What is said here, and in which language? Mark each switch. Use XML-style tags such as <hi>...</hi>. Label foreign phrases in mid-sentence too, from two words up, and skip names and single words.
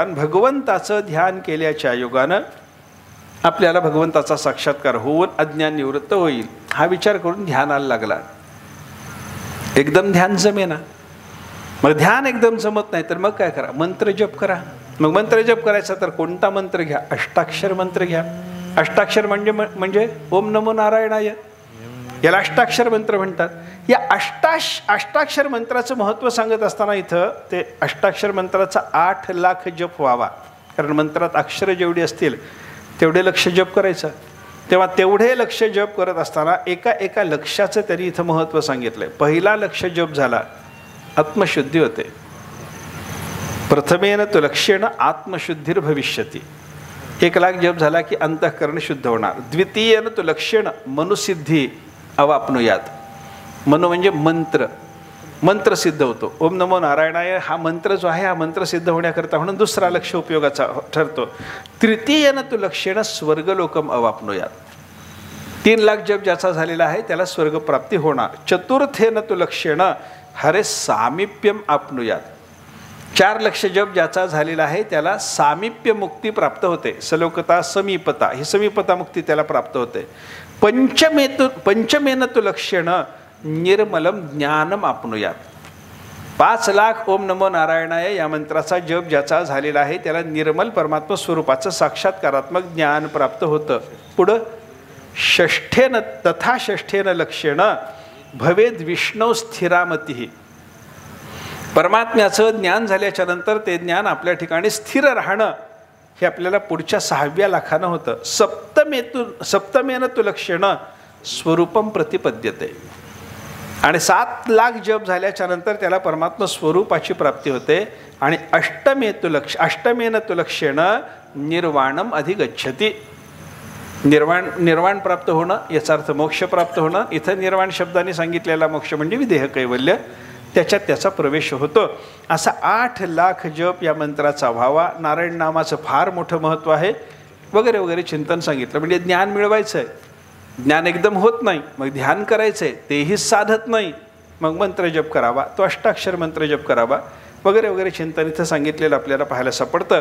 <mr>आणि भगवंताचं ध्यान केल्याच्या योगानं आपल्याला भगवंताचा साक्षात्कार होऊन अज्ञान निवृत्त होईल हा विचार करून ध्यानाला लागला. एकदम ध्यान जमेना. मग ध्यान एकदम जमत नाही तर मग काय करा? मंत्र जप करा. मग मंत्र जप करायचा तर कोणता मंत्र घ्या? अष्टाक्षर मंत्र घ्या. अष्टाक्षर म्हणजे</mr> <sa>ओम नमो नारायणाय,</sa> <mr>याला अष्टाक्षर मंत्र म्हणतात. या अष्टाक्षर मंत्राचं महत्त्व सांगत असताना इथं ते अष्टाक्षर मंत्राचा 8 लाख जप व्हावा. कारण मंत्रात अक्षरं जेवढी असतील तेवढे लक्ष जप करायचं. तेव्हा तेवढे लक्ष जप करत असताना एका लक्षाचं त्यांनी इथं महत्त्व सांगितलं आहे. पहिला लक्ष जप झाला, आत्मशुद्धी होते.</mr> <sa>प्रथमेन तु लक्ष्येण आत्मशुद्धीर भविष्यती.</sa> <mr>1 लाख जप झाला की अंतःकरण शुद्ध होणार.</mr> <sa>द्वितीयेन तु लक्ष्येण मनुसिद्धी अवाप्नुयात.</sa> <mr>मनो म्हणजे मंत्र सिद्ध होतो.</mr> <sa>ओम नमो नारायणाय</sa> <mr>हा मंत्र जो आहे हा मंत्र सिद्ध होण्याकरता म्हणून दुसरा लक्ष उपयोगाचा ठरतो.</mr> <sa>तृतीयेन तु लक्ष्येण स्वर्गलोकम अवाप्नुयात.</sa> <mr>3 लाख जप ज्याचा झालेला आहे त्याला स्वर्गप्राप्ती होणार.</mr> <sa>चतुर्थेन तु लक्ष्येण हरे सामिप्यम आपनुयात.</sa> <mr>4 लक्ष जप ज्याचा झालेला आहे त्याला सामिप्य मुक्ती प्राप्त होते. सलोकता, समीपता, ही समीपता मुक्ती त्याला प्राप्त होते.</mr> <sa>पंचमेन तु लक्ष्येण निर्मलम ज्ञानम आपनुयात.</sa> <mr>5 लाख</mr> <sa>ओम नमो नारायणाय</sa> <mr>या मंत्राचा जप ज्याचा झालेला आहे त्याला निर्मल परमात्मा स्वरूपाचं साक्षात्कारात्मक ज्ञान प्राप्त होतं.</mr> <sa>पुढं षष्ठेन तथा षष्ठेन लक्ष्येण भवेद विष्णू स्थिरामती.</sa> <mr>परमात्म्याचं ज्ञान झाल्याच्या नंतर ते ज्ञान आपल्या ठिकाणी स्थिर राहणं हे आपल्याला पुढच्या 6व्या लाखानं होतं.</mr> <sa>सप्तमेन तु लक्ष्येण स्वरूपम प्रतिपद्यते.</sa> <mr>आणि 7 लाख जप झाल्याच्या नंतर त्याला परमात्मा स्वरूपाची प्राप्ती होते.</mr> <sa>आणि अष्टमेन तु लक्ष्येण निर्वाणम अधिगच्छति.</sa> <mr>निर्वाण प्राप्त होणं याचा अर्थ मोक्ष प्राप्त होणं. इथं निर्वाण शब्दाने सांगितलेला मोक्ष म्हणजे विदेह कैवल्य, त्याच्यात त्याचा प्रवेश होतो. असा 8 लाख जप या मंत्राचा व्हावा. नारायण नामाचं फार मोठं महत्त्व आहे वगैरे वगैरे चिंतन सांगितलं. म्हणजे ज्ञान मिळवायचं आहे, ज्ञान एकदम होत नाही, मग ध्यान करायचं आहे तेही साधत नाही, मग मंत्र जप करावा, तो अष्टाक्षर मंत्र जप करावा वगैरे वगैरे चिंतन इथं सांगितलेलं आपल्याला पाहायला सापडतं.</mr>